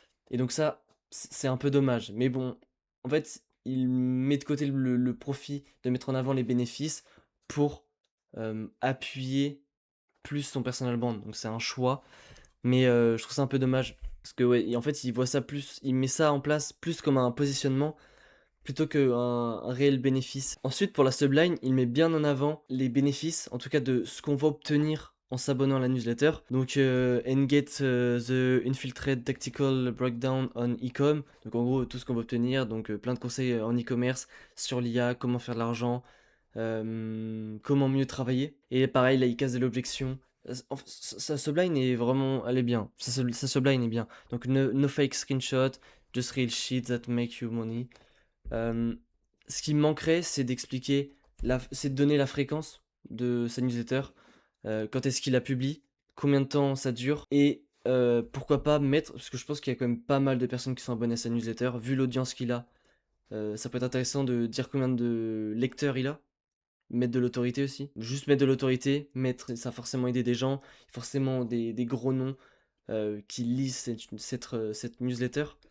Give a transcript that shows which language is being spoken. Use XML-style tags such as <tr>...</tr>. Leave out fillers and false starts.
<fr>Et donc ça, c'est un peu dommage. Mais bon, en fait, il met de côté le profit de mettre en avant les bénéfices pour appuyer plus son personal brand. Donc c'est un choix. Mais je trouve ça un peu dommage. Parce que ouais, et en fait, il voit ça plus, il met ça en place plus comme un positionnement plutôt qu'un un réel bénéfice. Ensuite, pour la subline, il met bien en avant les bénéfices, en tout cas de ce qu'on va obtenir en s'abonnant à la newsletter.</fr> <en>Donc, and get the infiltrate tactical breakdown on e-com.</en> <fr>Donc, en gros, tout ce qu'on va obtenir. Donc, plein de conseils en e-commerce sur l'IA, comment faire de l'argent, comment mieux travailler. Et pareil, là, il casse de l'objection. Sa subline est vraiment, elle est bien. Sa subline est bien.</fr> <en>Donc, no fake screenshot, just real shit that make you money.</en> <fr>Ce qui me manquerait, c'est d'expliquer, c'est de donner la fréquence de sa newsletter, quand est-ce qu'il la publie, combien de temps ça dure, et pourquoi pas mettre, parce que je pense qu'il y a quand même pas mal de personnes qui sont abonnées à sa newsletter, vu l'audience qu'il a, ça peut être intéressant de dire combien de lecteurs il a, mettre de l'autorité aussi, juste mettre de l'autorité, ça a forcément aider des gens, forcément des gros noms qui lisent cette newsletter.</fr>